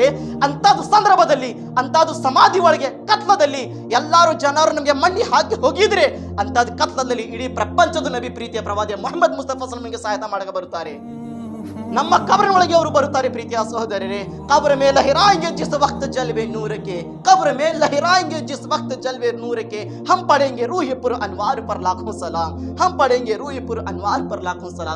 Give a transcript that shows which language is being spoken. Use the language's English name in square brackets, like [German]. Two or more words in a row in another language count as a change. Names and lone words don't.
[Kannada] ಅಂತದ್ದು ಸಂದರ್ಭದಲ್ಲಿ, ಅಂತದ್ದು ಸಮಾಧಿ ಒಳಗೆ ಕತ್ಲದಲ್ಲಿ ಎಲ್ಲಾರು ಜನರು ನಮಗೆ ಮಣ್ಣಿ ಹಾಕಿ ಹೋಗಿದ್ರೆ, ಅಂತದ್ದು ಕತ್ಲದಲ್ಲಿ ಇಡೀ ಪ್ರಪಂಚದ ನಬಿ ಪ್ರೀತಿಯ ಪ್ರವಾದಿ ಮುಹಮ್ಮದ್ ಮುಸ್ತಫಾ ಸಲ್ಲಲ್ಲಾಹು ಸಹಾಯ ಮಾಡಕ ಬರುತ್ತಾರೆ. ನಮ್ಮ ಕಬರಿನ ಒಳಗೆ ಅವರು ಬರುತ್ತಾರೆ. ಪ್ರೀತಿಯ ಸಹೋದರರೇ, [Urdu] قبر میں لہرائیں گے جس وقت جلوے نور کے، قبر میں لہرائیں گے جس وقت جلوے نور کے، ہم پڑھیں گے روح پر انوار پر لاکھوں سلام، ہم پڑھیں گے روح پر انوار پر لاکھوں سلام, हम पढ़ेंगे रूह पुर अनवार पर लाखों सलाम.